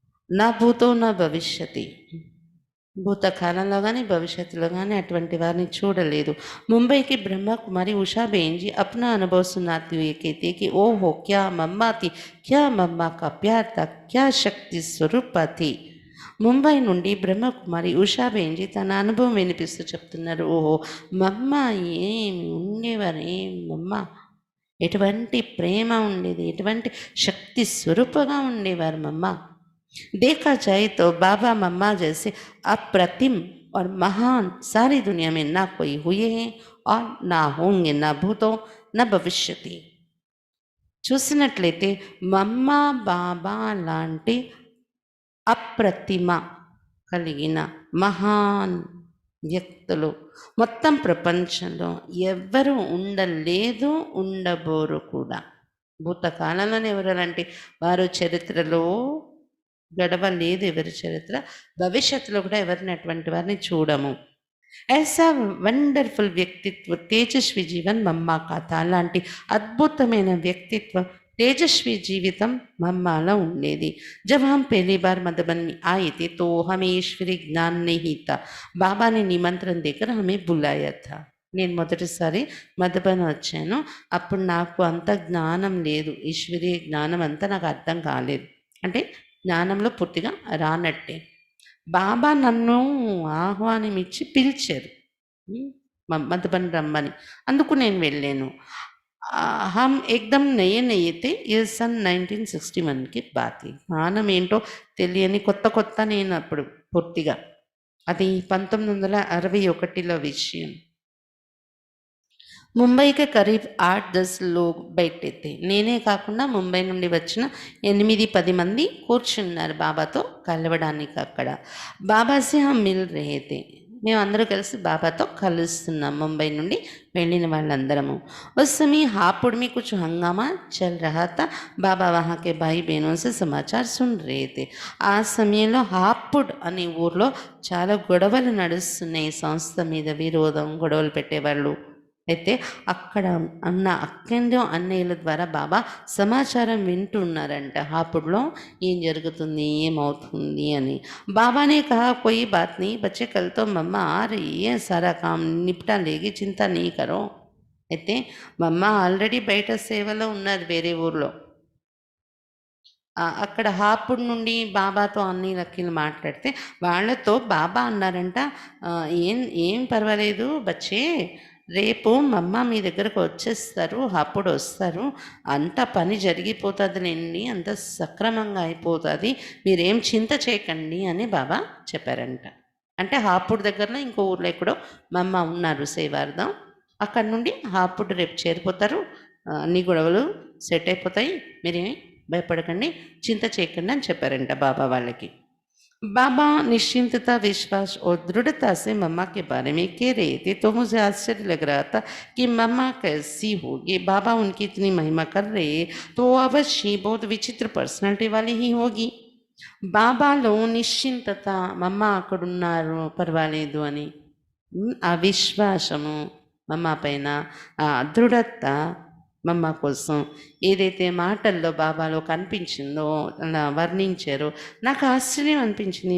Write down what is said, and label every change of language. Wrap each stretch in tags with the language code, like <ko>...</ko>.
<te>నా భూతో నా భవిష్యతి, భూతకాలంలో కానీ భవిష్యత్తులో కానీ అటువంటి వారిని చూడలేదు.</te> <hi>मुंबई की ब्रह्मा कुमारी उषा बेन जी अपना अनुभव सुनाते हुए कहते कि ओ हो क्या मम्मा थी, क्या मम्मा का प्यार था, क्या शक्ति स्वरूप थी.</hi> <te>ముంబై నుండి బ్రహ్మకుమారి ఉషాబేన్జీ తన అనుభవం వినిపిస్తూ చెప్తున్నారు. ఓహో మమ్మ ఏమి ఉండేవారు, మమ్మ ఎటువంటి ప్రేమ ఉండేది, ఎటువంటి శక్తి స్వరూపంగా ఉండేవారు మమ్మ.</te> <hi>देखा जाए तो बाबा मम्मा जैसे अप्रतिम और महान सारी दुनिया में ना कोई हुए हैं और ना होंगे, ना भूतों न भविष्यति.</hi> <te>చూసినట్లయితే మమ్మ బాబా లాంటి అప్రతిమ కలిగిన మహాన్ వ్యక్తులు మొత్తం ప్రపంచంలో ఎవ్వరూ ఉండలేదు, ఉండబోరు కూడా. భూతకాలంలోనే ఎవరంటే వారు చరిత్రలో గడవలేదు ఎవరి చరిత్ర, భవిష్యత్తులో కూడా ఎవరిని అటువంటి వారిని చూడము. ऐसा వండర్ఫుల్ వ్యక్తిత్వ తేజస్వి జీవన్ మమ్మ కథ, అలాంటి అద్భుతమైన వ్యక్తిత్వం తేజస్వి జీవితం మమ్మలో ఉండేది.</te> <hi>जब हम पहली बार मधुबन में आए थे तो हमें ईश्वरी ज्ञान नहीं था. बाबा ने निमंत्रण देकर हमें बुलाया था.</hi> <te>నేను మొదటిసారి మధుబన్ వచ్చాను. అప్పుడు నాకు అంత జ్ఞానం లేదు. ఈశ్వరీయ జ్ఞానం అంతా నాకు అర్థం కాలేదు. అంటే జ్ఞానంలో పూర్తిగా రానట్టే. బాబా నన్ను ఆహ్వానం ఇచ్చి పిలిచారు. హ్మ్. మధుబన్ రమ్మని. అందుకు నేను వెళ్ళాను.</te> <hi>हम एकदम</hi> <te>నయే నయే</te> <hi>थे. ये सन 1961 की बात है.</hi> <te>జ్ఞానం ఏంటో తెలియని కొత్త నేను అప్పుడు పూర్తిగా. అది 1961లో విషయం.</te> <hi>ముంబైకి కరీబ్ 8-10 లోగ్ బైఠే थे.</hi> <te>నేనే కాకుండా ముంబై నుండి వచ్చిన 8-10 మంది కూర్చున్నారు బాబాతో కలవడానికి అక్కడ.</te> <hi>బాబా సే హమ్ మిల్ రహే थे.</hi> <te>మేమందరూ కలిసి బాబాతో కలుస్తున్నాం ముంబై నుండి వెళ్ళిన వాళ్ళందరము.</te> <hi>उस समय हापुड़ में कुछ हंगामा चल रहा था. बाबा वहाँ के भाई बहनों से समाचार सुन रहे थे.</hi> <te>ఆ సమయంలో హాపుడ్ అనే ఊర్లో చాలా గొడవలు నడుస్తున్నాయి. సంస్థ మీద విరోధం, గొడవలు పెట్టేవాళ్ళు. అయితే అక్కడ అన్న అక్కందో అన్నయ్యల ద్వారా బాబా సమాచారం వింటున్నారంట. హాపుడ్లో ఏం జరుగుతుంది, ఏమవుతుంది అని.</te> <hi>बाबा ने कहा कोई बात नहीं बच्चे, कल तो मम्मा आ रही है, सारा काम निपटा लेगी, చింతా नहीं करो.</hi> <te>అయితే మమ్మ ఆల్రెడీ బయట సేవలో ఉన్నారు వేరే ఊర్లో. అక్కడ హాపుడ్ నుండి బాబాతో అన్ని లక్కీలు మాట్లాడితే వాళ్ళతో బాబా అన్నారంట, ఏం ఏం పర్వాలేదు బచ్చే, రేపు మమ్మ మీ దగ్గరకు వచ్చేస్తారు, అప్పుడు వస్తారు, అంత పని జరిగిపోతుందిలేండి, అంత సక్రమంగా అయిపోతుంది, మీరేం చింత చేయకండి అని బాబా చెప్పారంట. అంటే హాపుడ్ దగ్గరలో ఇంకో ఊర్లో ఎక్కడో మమ్మ ఉన్నారు సేవార్థం. అక్కడ నుండి హాపుడ్ రేపు చేరిపోతారు, అన్ని గొడవలు సెట్ అయిపోతాయి, మీరేమి భయపడకండి, చింత చేయకండి అని చెప్పారంట బాబా వాళ్ళకి.</te> <hi>बाबा निश्चिंतता, विश्वास और दृढ़ता से मम्मा के बारे में कह रहे थे, तो मुझे आश्चर्य लग रहा था कि मम्मा कैसी होगी. बाबा उनकी इतनी महिमा कर रहे तो अवश्य बहुत विचित्र पर्सनालिटी वाली ही होगी.</hi> <te>బాబాలో నిశ్చింతత, మమ్మ అక్కడున్నారు పర్వాలేదు అని, ఆ విశ్వాసము మమ్మ పైన, ఆ దృఢత మమ్మ కోసం, ఏదైతే మాటల్లో బాబాలో కనిపించిందో అలా వర్ణించారో నాకు ఆశ్చర్యం అనిపించింది.</te>